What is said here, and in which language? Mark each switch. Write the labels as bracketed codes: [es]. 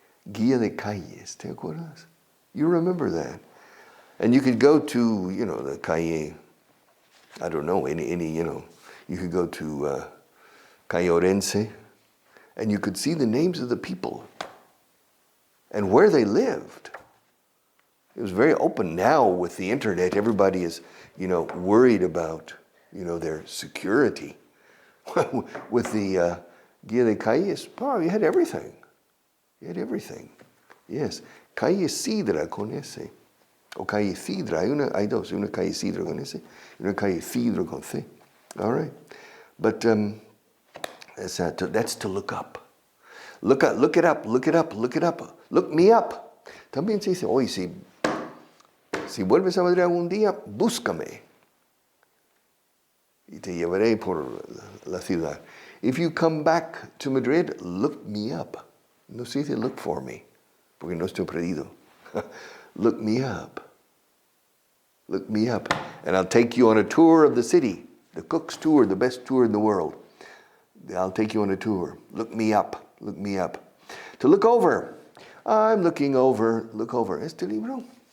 [es] Guía de calles, ¿te acuerdas? [en] You remember that. And you could go to, the calle, I don't know, any you could go to Calle Orense, and you could see the names of the people and where they lived. It was very open. Now with the internet, everybody is, worried about, their security. With the Guía de Calles, you had everything. You had everything. Yes. [es] Calle Sidra con ese. O Calle Sidra. Hay dos. Una Calle Sidra con ese. Y una Calle Sidra con C. [en] All right. But that's to look up. Look it up. Look it up. Look it up. Look me up. [es] También se dice, oye, si vuelves a Madrid algún día, búscame. Y te llevaré por la ciudad. [en] If you come back to Madrid, look me up. [es] No se dice [en] look for me, [es] porque no estoy perdido. [en] Look me up. Look me up. And I'll take you on a tour of the city. The Cook's tour, the best tour in the world. I'll take you on a tour. Look me up. Look me up. To look over. I'm looking over. Look over. [es] Este libro.